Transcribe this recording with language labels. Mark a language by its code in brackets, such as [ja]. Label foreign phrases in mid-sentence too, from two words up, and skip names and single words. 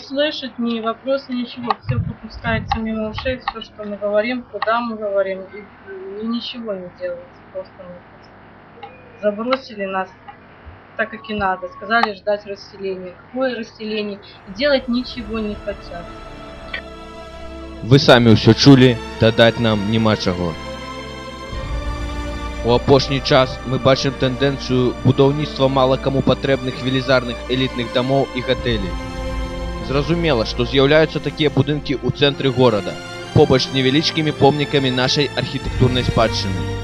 [ru] Не слышит, ни вопросы, ничего. Все пропускается мимо ушей, все, что мы говорим, куда мы говорим, и ничего не делается. Просто забросили нас так, как и надо. Сказали ждать расселения. Какое расселение? Делать ничего не хотят. [be] Вы самі ўсё чулі, дадаць нам няма чаго. У апошні час мы бачым тэндэнцыю будаўніцтва мала каму патрэбных велізарных элітных дамоў і гатэлей. Зразумела, што з'яўляюцца такія будынкі ў цэнтры горада, побач з невялічкімі помнікамі нашай архітэктурнай спадчыны.